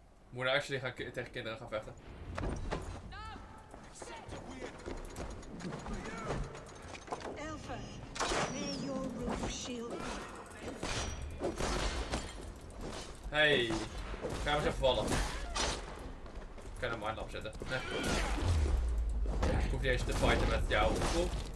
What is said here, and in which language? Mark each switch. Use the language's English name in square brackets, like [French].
[Dutch] Moet nou actually gaan tegen kinderen gaan vechten. [English] Eivor, may your roof shield you. [Dutch] Hey, ga eens even vallen. Ik kan hem maar opzetten. Nee. Ik hoef niet eens te fighten met jou. Kom.